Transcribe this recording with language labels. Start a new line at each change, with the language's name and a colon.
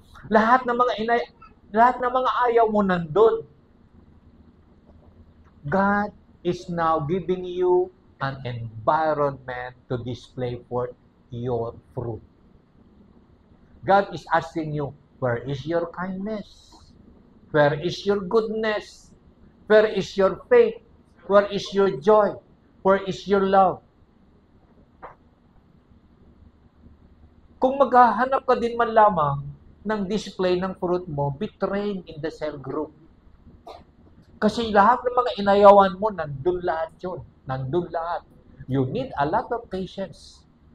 Filipino: Lahat ng mga ayaw mo nandun.
English: God is now giving you an environment to display forth your fruit. God is asking you, where is your kindness? Where is your goodness? Where is your faith? Where is your joy? Where is your love?
Filipino: Kung maghahanap ka din man lamang ng display ng fruit mo,
English: be trained in the cell group.
Filipino: Kasi lahat ng mga inayawan mo, nandun lahat yun. Nandun lahat.
English: You need a lot of patience.